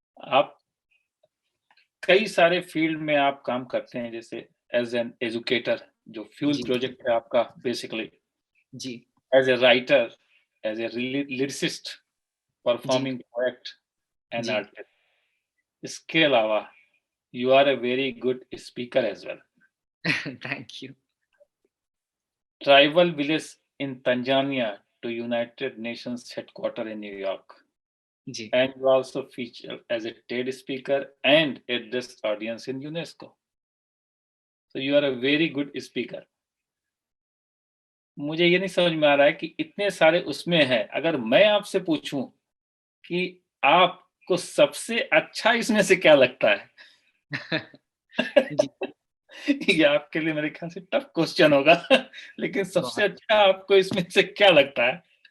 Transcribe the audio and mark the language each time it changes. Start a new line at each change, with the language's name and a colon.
Hindi: आप कई सारे फील्ड में आप काम करते हैं, जैसे
English: as an educator,
Hindi: जो फ्यूल प्रोजेक्ट है आपका basically, ji,
English: As a writer, as a lyricist, performing poet and artist.
Hindi: इसके अलावा
English: You are a very good speaker as well. Thank you. Tribal village in Tanzania to United Nations headquarters in New York.
Hindi: Ji.
English: And you also feature as a TED speaker and address audience in UNESCO. So you are a very good speaker.
Hindi: मुझे ये नहीं समझ में आ रहा है कि इतने सारे उसमें है, अगर मैं आपसे पूछूं कि आपको सबसे अच्छा इसमें से क्या लगता है? जी. ये आपके लिए मेरे ख्याल से
English: tough question
Hindi: होगा, लेकिन सबसे अच्छा आपको इसमें से क्या लगता है?